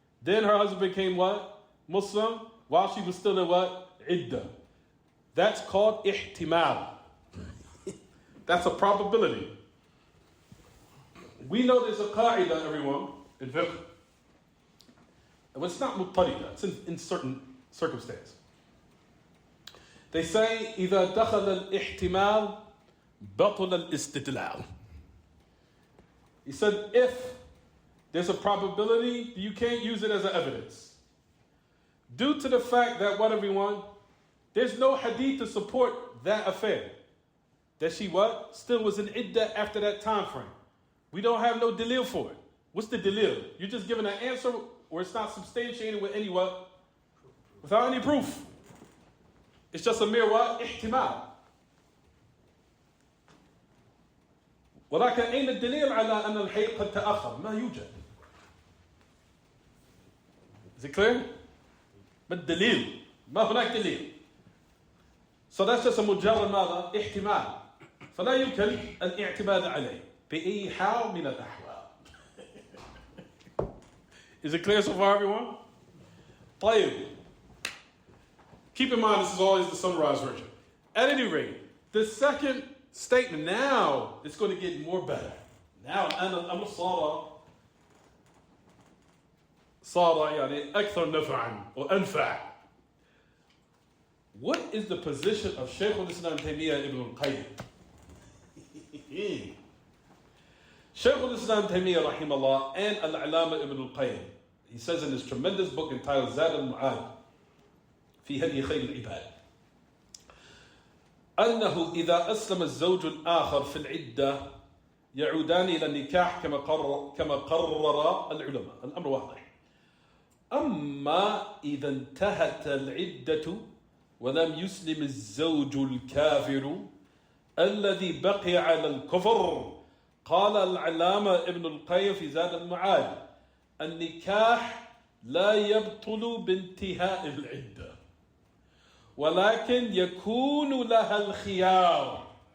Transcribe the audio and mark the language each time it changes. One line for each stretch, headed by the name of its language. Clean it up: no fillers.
English: Then her husband became what? Muslim, while she was still in what? Iddah. That's called ihtimal. That's a probability. We know there's a qa'idah, everyone, in fiqh. It's not muttarida, it's in certain circumstances. They say,
Arabic: إذا دخل الاحتمال بطل الاستدلال.
English: He said, if there's a probability, you can't use it as an evidence. Due to the fact that, what, everyone? There's no hadith to support that affair. That she what? Still was in iddah after that time frame. We don't have no dalil for it. What's the dalil? You're just giving an answer where it's not substantiated with any what? Without any proof. It's just a mere what? Ihtimal.
Arabic: ولكن أين الدليل على أن الحيض قد تأخر؟ ما يوجد.
English: Is it clear?
Arabic: ما الدليل؟ ما هناك دليل.
English: So that's just a
Arabic: مجرد ماذا؟ احتمال. فلا يمكن الاعتماد عليه بأي حال من الأحوال.
English: Is it clear so far, everyone?
Arabic: طيب.
English: Keep in mind, this is always the summarized version. At any rate, the second statement, now it's going to get more better. Now,
Arabic: أنا صار يعني أكثر نفعا وأنفع.
English: What is the position of Shaykh al-Islam Taymiyyah Ibn al-Qayyim? Shaykh al-Islam Taymiyyah rahimahullah and al-Alama Ibn al-Qayyim, he says in his tremendous book entitled Zad al-Mu'ad
Arabic: في هدي خير العباد أنه إذا أسلم الزوج الآخر في العدة يعودان إلى النكاح كما قرر العلماء. الأمر واضح. أما إذا انتهت العدة ولم يسلم الزوج الكافر الذي بقي على الكفر، قال العلامة ابن القيم في زاد المعاد: النكاح لا يبطل بانتهاء العدة، ولكن يكون لها الخيار.